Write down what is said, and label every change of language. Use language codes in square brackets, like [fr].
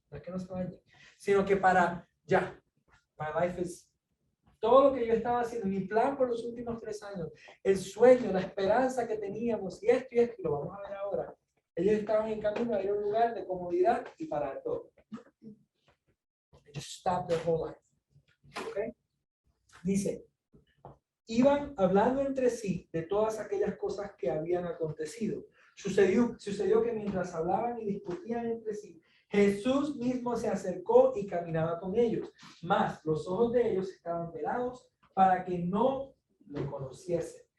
[es] No es que no se bañe, sino que para, ya, [en] my life is, [es] todo lo que yo estaba haciendo, mi plan por los últimos 3 años, el sueño, la esperanza que teníamos, y esto, y lo vamos a ver ahora. Ellos estaban en camino a ir a un lugar de comodidad y parar todo. [en] They just stopped their whole life. ¿Okay? [es] Dice, iban hablando entre sí de todas aquellas cosas que habían acontecido. Sucedió que mientras hablaban y discutían entre sí, Jesús mismo se acercó y caminaba con ellos, mas los ojos de ellos estaban velados para que no le conociesen.